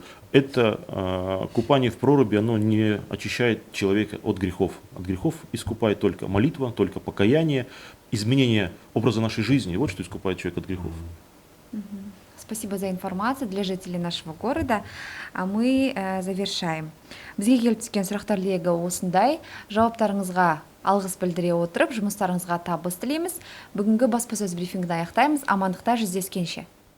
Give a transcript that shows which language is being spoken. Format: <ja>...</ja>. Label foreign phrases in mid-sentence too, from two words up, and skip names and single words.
<ru>Это купание в проруби, оно не очищает человека от грехов. От грехов искупает только молитва, только покаяние, изменение образа нашей жизни. Вот что искупает человека от грехов. Спасибо за информацию для жителей нашего города. А мы завершаем.</ru> <kk>Бізге келіп түскен сұрақтар легі осындай. Жауаптарыңызға алғыс білдіре отырып, жұмыстарыңызға табыс тілейміз. Бүгінгі баспасөз брифингін аяқтаймыз. Амандықта жүздескенше.</kk>